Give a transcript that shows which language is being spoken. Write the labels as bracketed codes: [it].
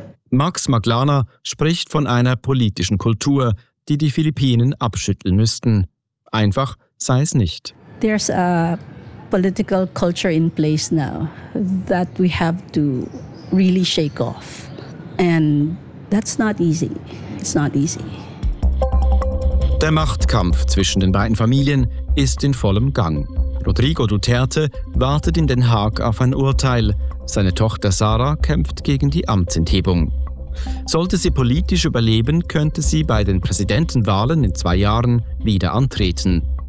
[de] Max Maglana spricht von einer politischen Kultur, die die Philippinen abschütteln müssten. Einfach sei es nicht. [en] There's a political culture in place now that we have to really shake off. And that's not easy. It's not easy. [de] Der Machtkampf zwischen den beiden Familien ist in vollem Gang. Rodrigo Duterte wartet in Den Haag auf ein Urteil. Seine Tochter Sarah kämpft gegen die Amtsenthebung. Sollte sie politisch überleben, könnte sie bei den Präsidentenwahlen in 2 Jahren wieder antreten.